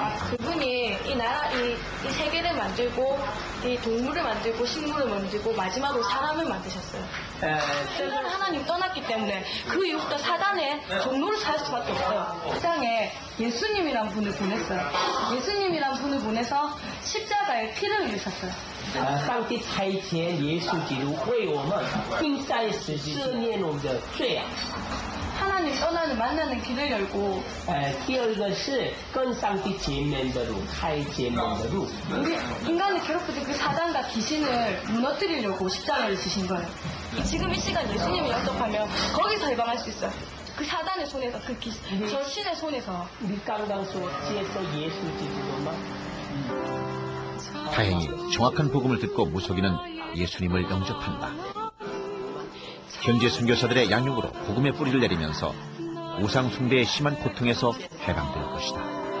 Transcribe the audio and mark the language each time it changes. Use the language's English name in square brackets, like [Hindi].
[Korean] 그분이 이 세계를 만들고 이 동물을 만들고 식물을 만들고 마지막으로 사람을 만드셨어요. 그래서 하나님 떠났기 때문에 그 이후부터 사단의 종로를 살 수밖에 없어요. 세상에 예수님이란 분을 보냈어요. 예수님이란 분을 보내서 십자가에 피를 흘리셨어요. [Chinese] 上帝差遣耶稣基督为我们钉在十字架，赦免我们的罪啊。 [Korean] 하나님 떠나는 만나는 길을 열고 [Chinese] 第二个是跟上帝见面的路，开见面的路。 [Korean] 우리 인간을 괴롭히던 그 사단과 귀신을 무너뜨리려고 십자가를 지신 거예요. 지금 이 시간 예수님을 영접하면 거기서 해방할 수 있어요. 그 사단의 손에서 저 신의 손에서. [Chinese] 你刚刚说接受耶稣基督吗？ [Korean] 다행히 정확한 복음을 듣고 무속인은 예수님을 영접한다. 현재 선교사들의 양육으로 복음의 뿌리를 내리면서 우상 숭배의 심한 고통에서 해방될 것이다.